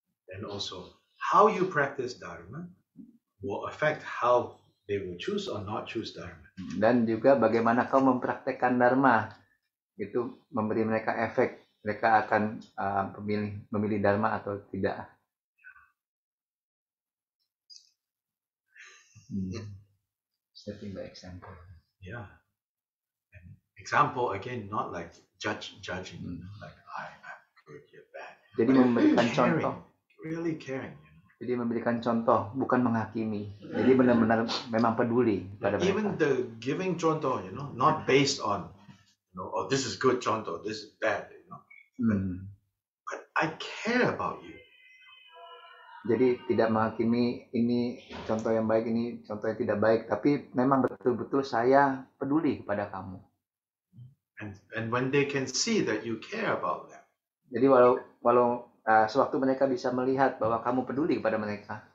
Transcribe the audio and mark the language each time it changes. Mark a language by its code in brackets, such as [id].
[en] And also, how you practice Dharma will affect how they will choose or not choose Dharma. [id] Dan juga bagaimana kau mempraktekkan Dharma, itu memberi mereka efek, mereka akan memilih Dharma atau tidak. [en] Setting by example. Yeah. And example again, not like judging, like I'm good, you're bad. [id] Jadi memberikan [en] Caring, [id] contoh. [en] really caring. [id] Jadi memberikan contoh, bukan menghakimi. Jadi benar-benar memang peduli pada [en] Even the giving contoh, not based on, oh, this is good contoh, this is bad, But I care about you. [id] Jadi tidak menghakimi ini contoh yang baik, ini contoh yang tidak baik, tapi memang betul-betul saya peduli kepada kamu. [en] And when they can see that you care about them, [id] Jadi walau sewaktu mereka bisa melihat bahwa kamu peduli kepada mereka,